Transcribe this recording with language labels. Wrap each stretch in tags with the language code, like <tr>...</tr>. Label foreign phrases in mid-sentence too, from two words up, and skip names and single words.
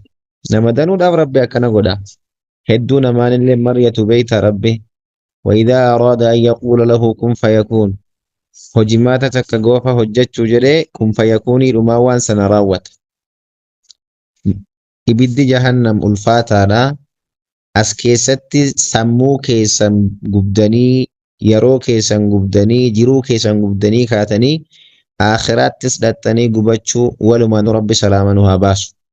<om>Nama danuudhaaf rabbi akkana godha. Hedduu namaanillee maryatu beeyta rabbi</om> <ar>وإذا أراد أن يقول له كن فيكون</ar> <om>hojimaata takka goofa hojjechuu jedhee kun fayakuunii dhumaa waan sana raawwata. Ibiddi jahannam ulfaataadha. As keessatti sammuu keessan gubdanii yeroo keessan gubdanii jiruu keessan gubdanii kaatanii akhiraattis dhattanii gubachuu walumaan rabbi salaama nu haa baasu.</om>